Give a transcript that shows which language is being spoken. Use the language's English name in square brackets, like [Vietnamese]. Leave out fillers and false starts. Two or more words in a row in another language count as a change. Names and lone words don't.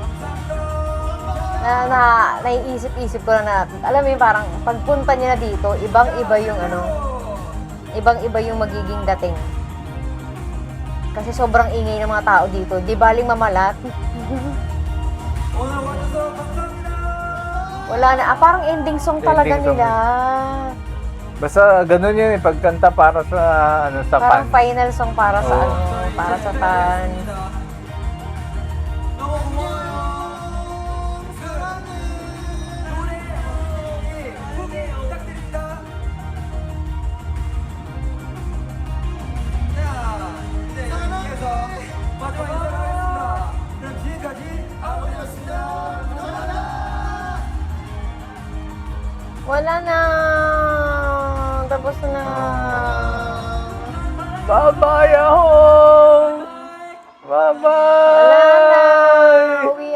[Filipino] Naiisip-isip ko na, alam mo yung parang pagpunta niya na dito, ibang-iba yung ano, ibang-iba yung magiging dating. Kasi sobrang ingay ng mga tao dito. Di baling mamalat. [Korean] 오늘 와주셔서 감사합니다. [Filipino] Wala na. Parang [English] ending song [Filipino] talaga [English] Ending song. [Filipino] nila. Basta ganun yun eh, pagkanta para sa ano sa Parang fan. [English] final song [Filipino] para sa Oo. ano, para sa fans. [Korean] 너무 고마워요. 사랑해. 노래 소개 부탁드립니다. 자, 이제 여기에서 마지막 인사를 하겠습니다. 그럼 지금까지 아버지였습니다. 감사합니다. [Filipino] Wala na. Tapos na. [English] Bye-bye, Ahof! Bye-bye! [Filipino] Wala na.